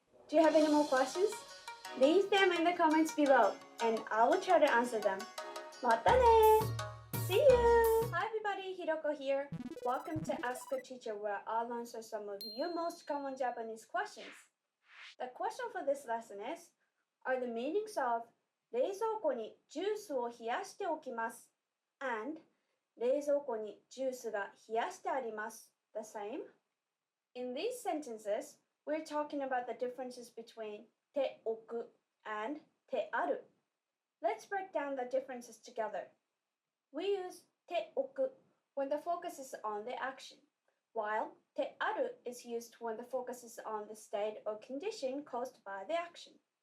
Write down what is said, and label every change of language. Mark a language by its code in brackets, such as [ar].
[en] Do you have any more questions? Leave them in the comments below, and I will try to answer them. [ja] またね! [en] See you! Hi everybody, Hiroko here. Welcome to Ask a Teacher, where I'll answer some of your most common Japanese questions. The question for this lesson is, are the meanings of [ja] 冷蔵庫にジュースを冷やしておきます [en] and [ja] 冷蔵庫にジュースが冷やしてあります [en] the same? In these sentences, we're talking about the differences between ておく and てある. Let's break down the differences together. We use ておく when the focus is on the action, while てある is used when the focus is on the state or condition caused by the action.